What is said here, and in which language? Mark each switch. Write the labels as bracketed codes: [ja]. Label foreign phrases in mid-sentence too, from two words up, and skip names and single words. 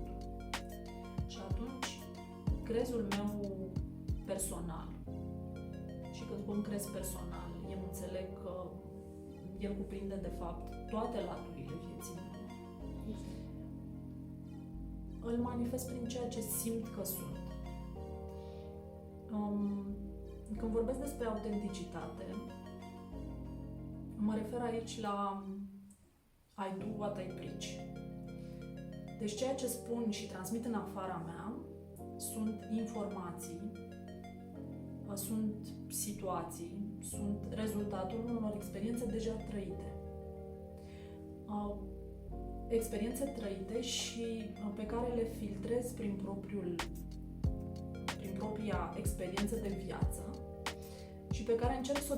[ro] Și atunci, crezul meu personal, și când spun crez personal, eu înțeleg că el cuprinde, de fapt, toate laturile vieții mele. Îl manifest prin ceea ce simt că sunt. Când vorbesc despre autenticitate, mă refer aici la [en] I do what I preach. [ro] Deci ceea ce spun și transmit în afara mea sunt informații, sunt situații, sunt rezultatul unor experiențe deja trăite. Experiențe trăite și pe care le filtrez prin propria experiență de viață și pe care încerc să o